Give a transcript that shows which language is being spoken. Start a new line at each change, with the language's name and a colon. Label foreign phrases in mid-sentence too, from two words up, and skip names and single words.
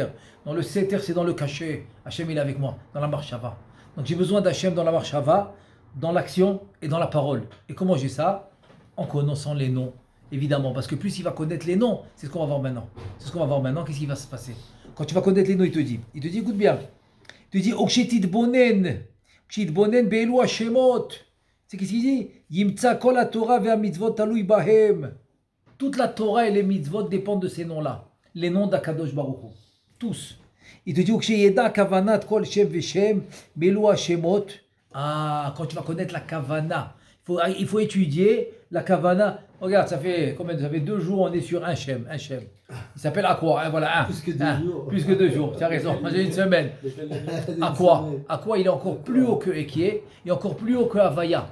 French: Dans le Seter, c'est dans le cachet. Hashem il est avec moi, dans la marshava. Donc j'ai besoin d'Hashem dans la marshava, dans l'action et dans la parole. Et comment j'ai ça? En connaissant les noms évidemment, parce que plus il va connaître les noms, c'est ce qu'on va voir maintenant. C'est ce qu'on va voir maintenant, qu'est-ce qui va se passer. Quand tu vas connaître les noms, il te dit, écoute bien, il te dit,
Hebrew: וכשתתבונן באלו השמות.
French: C'est qu'est-ce qu'il dit?
Hebrew: ימצא כל התורה והמצוות תלויים בהם.
French: Toute la Torah et les mitzvot dépendent de ces noms-là. Les noms d'Akadosh Baruch Hu. Tous. Il te dit,
Hebrew: וכשידע כוונת כל שם ושם באלו השמות.
French: Ah, quand tu vas connaître la kavana, il faut étudier la kavana. Regarde, ça fait 2 jours, on est sur un shem. Il s'appelle Aqua, hein, voilà, un. Plus que 2 jours. Plus que 2 jours, tu as raison, j'ai une semaine. Aqua, il est encore plus haut que Ekie, et encore plus haut que Havaya.